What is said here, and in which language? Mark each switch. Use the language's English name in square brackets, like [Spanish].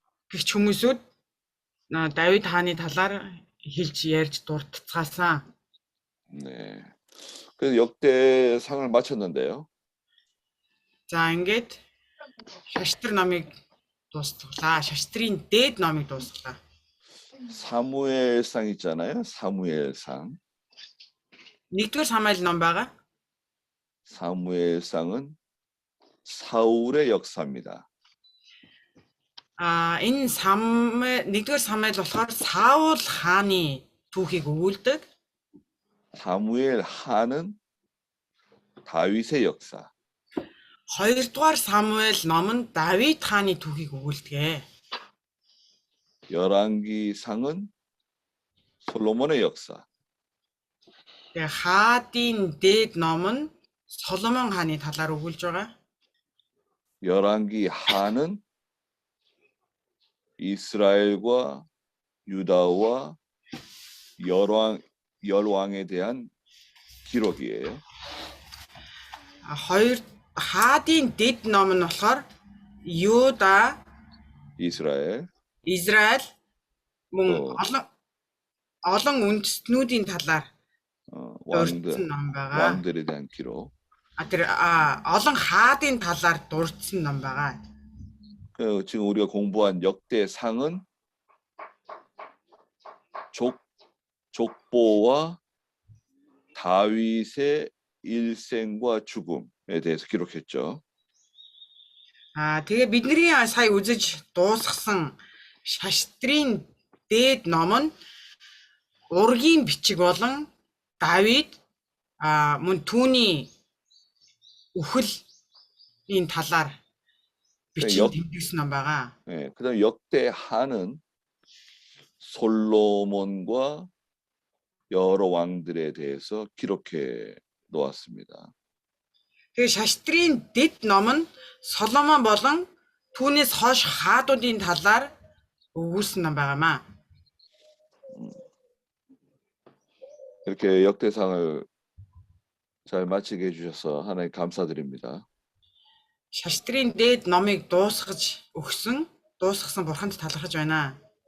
[Mongolian] гэх хүмүүсүүд Давид хааны талаар хэлж ярьж дуртацгаасан. [Korean] 네. 그래서 역대상을 마쳤는데요. [Mongolian] За ингээд шаштар номыг дуусгалаа. шаштрын дээд номыг дуусгалаа. [Korean] 사무엘상 있잖아요. 사무엘상. [Mongolian] Нэгдүгээр Самуэль ном байгаа. [Korean] 사무엘상은 사울의 역사입니다. [Mongolian] Энэ нэгдүгээр Самуэль болохоор Саул хааны түүхийг өгүүлдэг. [Korean] 사무엘 하는 다윗의 역사. [Mongolian] Хоёрдугаар Самуэль ном нь Давид хааны түүхийг өгүүлдэг. [Korean] 열왕기상은 솔로몬의 역사. [Mongolian] 하адын дээд ном нь Соломон хааны талаар өгүүлж байгаа. [Korean] 열왕기 하는 이스라엘과 유다와 열왕에 대한 기록이에요. [Mongolian] 하адын дээд ном нь болохоор Юда, Израиль мөн олон үндэстнүүдийн талаар дурдсан ном байгаа. [Korean] 왕들에 대한 기록. [Mongolian] Тэр олон хаадын талаар дурдсан ном байгаа. [Korean] 지금 우리가 공부한 역대상은 족보와 다윗의 일생과 죽음에 대해서 기록했죠. [Mongolian] Тэгээ бидний сая үзэж дуусгасан шаштрын дээд ном нь ургийн бичиг болон Давид мөн түүний үхлийн талаар бичиж тэмдэглэсэн ном байгаа. [Korean] 네, 그다음 역대하는 솔로몬과 여러 왕들에 대해서 기록해 놓았습니다. [Mongolian] Тэгээ шаштрын дэд ном нь Соломон болон түүнээс хойш хаадуудын талаар өгүүлсэн ном байгаамаа. [Korean] 이렇게 역대상을 잘 마치게 해주셔서 하나님 감사드립니다. [Mongolian] Шаштрын дээд номыг дуусгасан бурханд талархаж байна.